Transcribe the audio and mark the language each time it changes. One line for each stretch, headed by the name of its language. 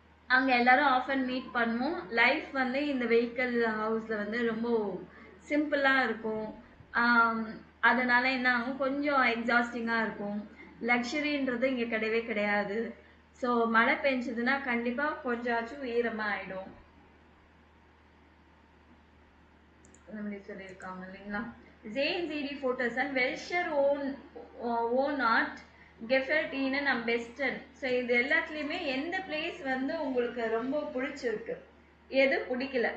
Tamil: அங்கே எல்லாரும் often meet பண்ணுவோம். லைஃப் வந்து இந்த வெஹிக்கல் ஹவுஸில் வந்து ரொம்ப சிம்பிளாக இருக்கும். அதனால் என்ன ஆகும், கொஞ்சம் எக்ஸாஸ்டிங்காக இருக்கும். லக்ஸரின்றது இங்கே கிடையவே கிடையாது. ஸோ மழை பெஞ்சதுன்னா கண்டிப்பாக கொஞ்சமாச்சும் ஈரமாக ஆகிடும் சொல்லியிருக்காங்க இல்லைங்களா.
German: Sehen Sie die Fotos and welcher Wohnort gefällt Ihnen am besten?
Tamil: So இது எல்லாத்துலேயுமே எந்த பிளேஸ் வந்து உங்களுக்கு ரொம்ப பிடிச்சிருக்கு, எது பிடிக்கல?